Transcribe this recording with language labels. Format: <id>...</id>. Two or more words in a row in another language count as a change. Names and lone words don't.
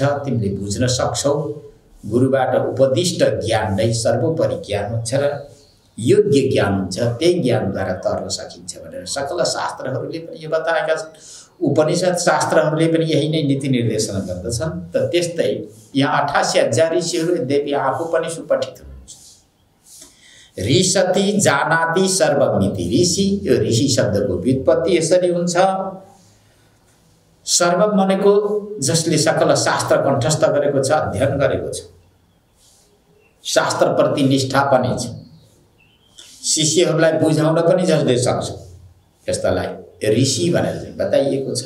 <ne>तिमीले बुझ्न सक्छौ गुरुबाट उपदिष्ट ज्ञान नै सर्वोपरि ज्ञान हुन्छ र योग्य ज्ञान हुन्छ, त्यही ज्ञानद्वारा तर्न सकिन्छ भनेर सकल शास्त्रहरूले पनि यो बताएका छन्। उपनिषद शास्त्रहरूले पनि यही नै नीति निर्देशन गर्दछन्। त त्यस्तै यहाँ 88,000 ऋषिहरू यद्यपि आफू पनि सुपठित हुनुहुन्छ।</ne> <sa>ऋषति जानाति सर्वमिति, ऋषि,</sa> <ne>यो ऋषि शब्दको व्युत्पत्ति यसरी हुन्छ। सर्वम भनेको जसले सकल शास्त्र कण्ठस्थ गरेको छ, अध्ययन गरेको छ, शास्त्रप्रति निष्ठा पनि छ, शिष्यहरूलाई बुझाउन पनि जसले सक्छ, यस्तालाई ऋषि भनेर चाहिँ बताइएको छ।</ne>